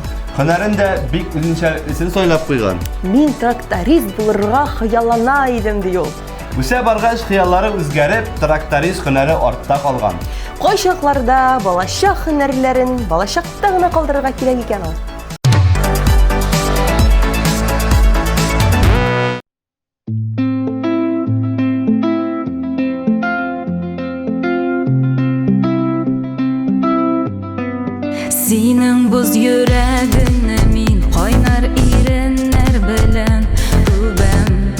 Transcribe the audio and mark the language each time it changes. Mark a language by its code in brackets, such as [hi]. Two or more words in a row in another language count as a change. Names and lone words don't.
[tt] Һөнәрендә бик үзенчәлеклесен сойлап куйган. Мин тракторист булырга хыяллана идем ди ул. Үсә баргач хыяллары үзгәреп, тракторист һөнәре артта калган. Кайчакларда балачак һөнәрләрен балачакта гына калдырырга кирәк икән ул. [uz] Sening buz yuragingni men qaynar irinlar bilan o'bam